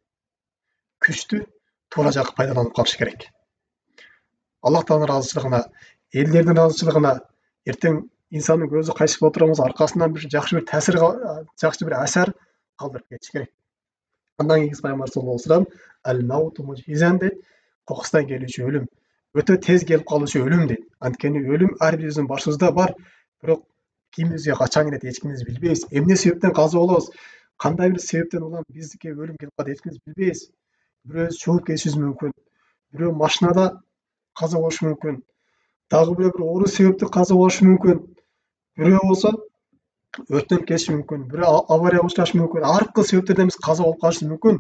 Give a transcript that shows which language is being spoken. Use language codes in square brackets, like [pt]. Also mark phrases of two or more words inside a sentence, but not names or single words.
[ky] Күчтү туура жакка пайдаланып калыш керек. Аллах Тааланын ыраазычылыгына, элдердин ыраазычылыгына, эртең инсандын көзү кайчып боло турган болсо, аркасынан жакшы бир таасир, жакшы бир асар калтырып кетиш керек. Андан кийинкиси Пайгамбар [ar] صلى الله عليه وسلم الموت مجهزا [ky] дейт. Кокустан келүүчү өлүм, өтө тез келип калуучу өлүм дейт. Анткени өлүм ар бирибиздин башыбызда бар, бирок кимибизге качан келет эч кимибиз билбейбиз. Эмне себептен каза болобуз, кандай бир себептен улам бизге өлүм келип калат, эч кимибиз билбейбиз. Бирөөбүз чогуп кетишибиз мүмкүн, бирөө машинада каза болушу мүмкүн, дагы бирөө бир оору себептүү каза болушу мүмкүн, бирөө болсо өрттөнүп кетиши мүмкүн, бирөө аварияга учурашы мүмкүн, ар кыл себептерден биз каза болуп калышыбыз мүмкүн.